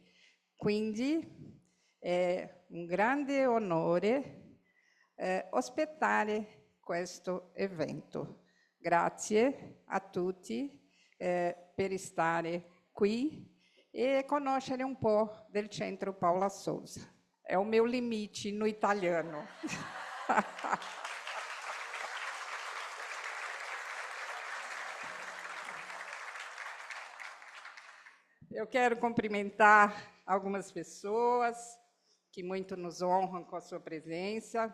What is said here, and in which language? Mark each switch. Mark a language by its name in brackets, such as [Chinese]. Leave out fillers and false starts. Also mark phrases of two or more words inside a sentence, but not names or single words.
[Italian] Quindi è un grande onore ospitare questo evento. Grazie a tutti per stare qui e conoscere un po' del Centro Paula Souza. [Portuguese] È o meu limite no italiano. Eu quero cumprimentar algumas pessoas que muito nos honram com a sua presença.